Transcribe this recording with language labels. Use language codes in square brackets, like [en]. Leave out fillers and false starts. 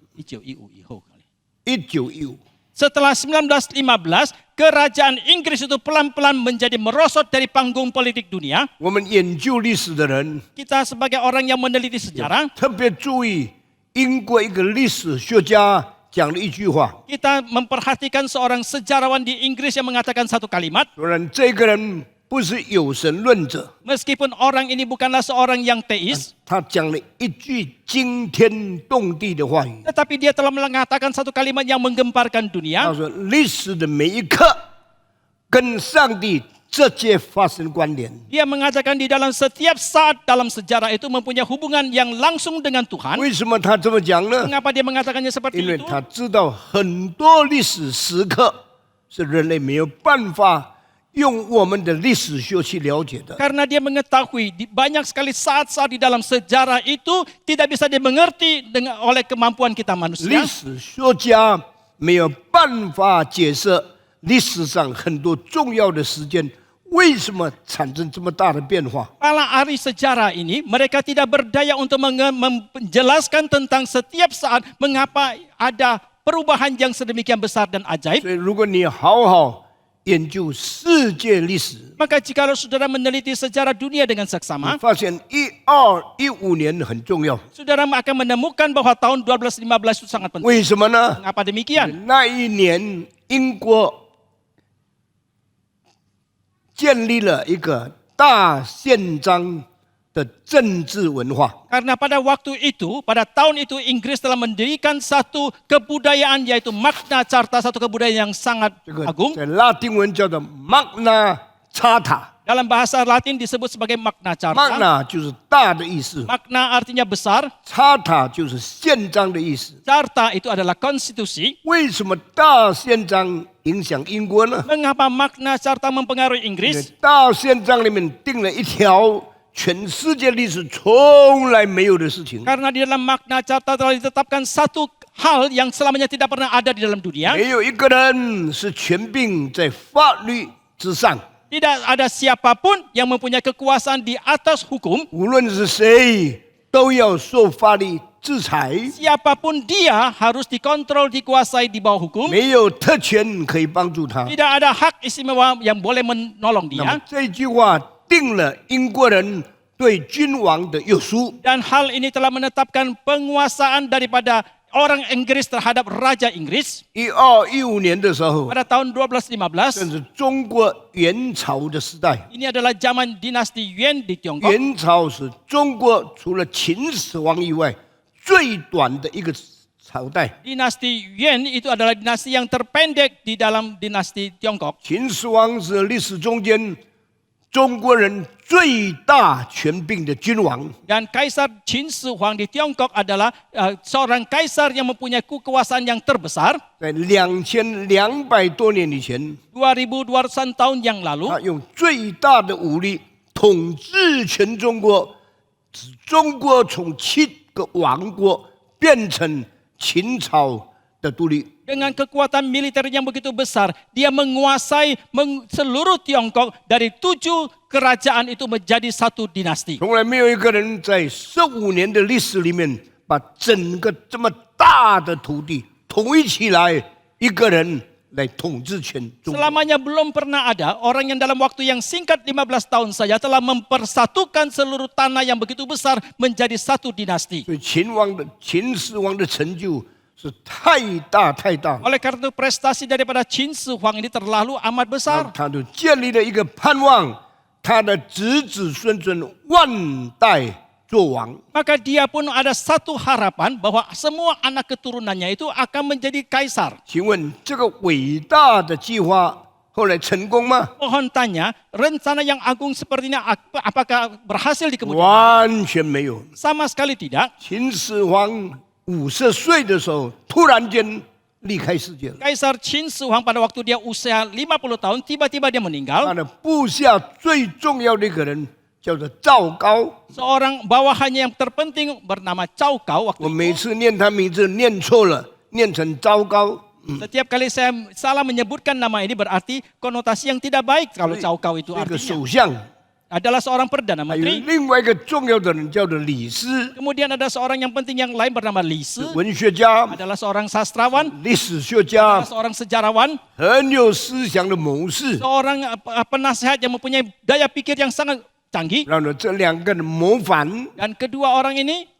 [zh] 1915 以后kali. 1915， [id] Setelah 1915, kerajaan Inggris itu pelan-pelan menjadi merosot dari panggung politik dunia. [zh] 我们研究历史的人 [id] Kita sebagai orang yang meneliti sejarah, [zh] 特别注意英国一个历史学家讲了一句话， [id] kita memperhatikan seorang sejarawan di Inggris yang mengatakan satu kalimat. [zh] 虽然这个人不是有神论者， [id] Meskipun orang ini bukanlah seorang yang teis, [zh] 他讲了一句惊天动地的话语。 [id] tetapi dia telah mengatakan satu kalimat yang menggemparkan [zh] 他 [id] dunia. [zh] 说：“历史的每一刻跟上帝直接发生关联。 [id] Dia mengatakan di dalam setiap saat dalam sejarah itu mempunyai hubungan yang langsung dengan Tuhan. [zh] 为什么他这么讲呢？ [id] Mengapa dia mengatakannya [zh] 因 [id] seperti [zh] 为 [id] itu? [zh] 他知道很多历史时刻是人类没有办法用我们的历史学去了解的。 [id] Karena dia mengetahui banyak sekali saat-saat di dalam sejarah itu tidak bisa dimengerti oleh kemampuan kita [zh] 历 [id] manusia. [zh] 史学家没有办法解释历史上很多重要的事件为什么产生这么大的变化。 [id] Para ahli sejarah ini, mereka tidak berdaya untuk menjelaskan tentang setiap saat mengapa ada perubahan yang sedemikian besar dan ajaib. [zh] 所以，如果你好好研究世界历史， [id] Maka jikalau saudara meneliti sejarah dunia dengan [zh] 你 [id] seksama, [zh] 发现1215年很重要。 [id] saudara akan menemukan bahwa tahun 1215 itu sangat penting. [zh] 为什么呢？ [id] Mengapa demikian? [zh] 那一年，英国建立了一个大宪章的政治文化。 [id] Karena pada waktu itu, pada tahun itu Inggris telah mendirikan satu kebudayaan yaitu Magna Carta, satu kebudayaan yang sangat [zh] 这个 [id] agung. [zh] 在拉丁文叫做 Magna Carta。 [id] Dalam bahasa Latin disebut sebagai Magna Carta. [zh] Magna 就是大的意思 [id] Magna artinya besar, [zh] ，Carta 就是宪章的意思。 [id] Carta itu adalah konstitusi. [zh] 为什么大宪章影响英国呢？ [id] Mengapa Magna Carta mempengaruhi [zh] 因为 [id] Inggris? [zh] 大宪章里面定了一条全世界历史从来没有的事情， [id] Karena di dalam Magna Carta telah ditetapkan satu hal yang selamanya tidak pernah ada di dalam dunia. [zh] 没有一个人是权柄在法律之上。 [id] Tidak ada siapapun yang mempunyai kekuasaan di atas hukum. [zh] 无论是谁，都要受法律制裁， [id] Siapapun dia harus dikontrol, dikuasai di bawah hukum. [zh] 没有特权可以帮助他。 [id] Tidak ada hak istimewa yang boleh menolong [zh] 那么 [id] dia. [zh] 这句话定了英国人对君王的约束。 [id] Dan hal ini telah menetapkan penguasaan daripada orang Inggris terhadap Raja Inggris. [zh] 1215年的时候， [id] Pada tahun 1215, [zh] 正是中国元朝的时代。 [id] ini adalah zaman dinasti Yuan di Tiongkok. [zh] 元朝是中国除了秦始皇以外最短的一个朝代。 [id] Dinasti Yuan itu adalah dinasti yang terpendek di dalam dinasti Tiongkok. [zh] 秦始皇是历史中间中国人最大权柄的君王。 [id] Dan Kaisar Qin Shi Huang di Tiongkok adalah seorang kaisar yang mempunyai kekuasaan yang terbesar. [zh] 在2200多年以前， [id] 2200 tahun yang lalu, [zh] 他用最大的武力统治全中国，使中国从7个王国变成秦朝的独立。 [id] dengan kekuatan militer yang begitu besar, dia menguasai seluruh Tiongkok dari 7 kerajaan itu menjadi satu dinasti. [zh] 从来没有一个人在15年的历史里面把整个这么大的土地统一起来，一个人来统治全中国。 [id] Selamanya belum pernah ada orang yang dalam waktu yang singkat 15 tahun saja telah mempersatukan seluruh tanah yang begitu besar menjadi satu dinasti. [zh] 所以秦始皇的成就是太大太大， [id] Oleh karena itu prestasi daripada Qin Shi Huang ini terlalu amat besar. [zh] 他就建立了一个盼望，他的子子孙孙万代做王。 [id] Maka dia pun ada satu harapan bahwa semua anak keturunannya itu akan menjadi kaisar. [zh] 请问这个伟大的计划后来成功吗？ [id] Mohon tanya, rencana yang agung seperti ini apakah berhasil di kemudian? [zh] 完全没有。 [id] Sama sekali tidak. [zh] 秦始皇50岁的时候，突然间离开世界了。 [id] Kaisar Qin Shi Huang pada waktu dia usia 50 tahun, tiba-tiba dia meninggal. [zh] 的部下最重要的一个人叫做赵高。 [id] Seorang bawahannya yang terpenting bernama Cao Cao [zh] 我 [id] waktu [zh] 每次念他名字念错了，念成糟糕。 [id] Setiap kali saya salah menyebutkan nama ini berarti konotasi yang tidak baik kalau Cao Cao itu [zh] 这个 [id] artinya. [zh] 首相， [id] Adalah seorang perdana [zh] 还有 [id] menteri. [zh] 另外一个重要的人叫做李斯， [id] Kemudian ada seorang yang penting yang lain bernama Li Si. [zh] 文学家、 [id] Adalah seorang sastrawan, [zh] 历史学家 [id] adalah，seorang sejarawan, [zh] 很有思想的谋士。 [id] seorang penasehat yang mempunyai daya pikir yang sangat canggih. [zh] 然后这两个人谋反， [id] Dan kedua orang ini